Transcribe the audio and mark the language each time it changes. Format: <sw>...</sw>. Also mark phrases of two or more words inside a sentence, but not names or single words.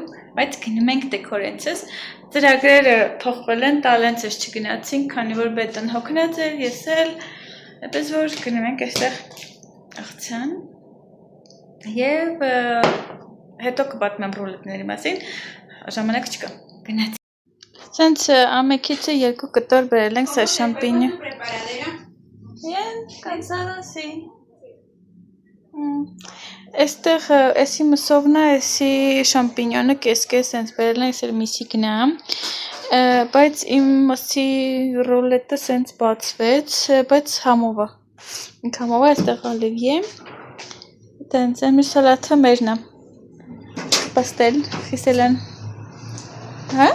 <hy>բայց գնում ենք դեկորենցս։ Ծրագրերը փոխվել են, տալենցս չգնացինք, քանի որ բետոն հոգնած էր, ես էլ, այնպես որ գնում ենք այստեղ աղցան եւ հետո կպատմեմ ռուլետների մասին, ժամանակ չկա։ Գնացինք։ Սենց ամեկիցը 2 կտոր բերել ենք սա շամպինյո։</hy> <es>Bien, cansada, sí.</es> <hy>Այստեղ էսի մսովնա, էսի շամպինյոնը կես-կես սենց բերել են, էսել միսիկն է, բայց իմ մսի ռոլետը սենց բացվեց, բայց համով է։ Ինք համով է, այստեղ ալիվի է, տենց էմի սալաթը մերն է, պաստել, խիսել են, հա?</hy>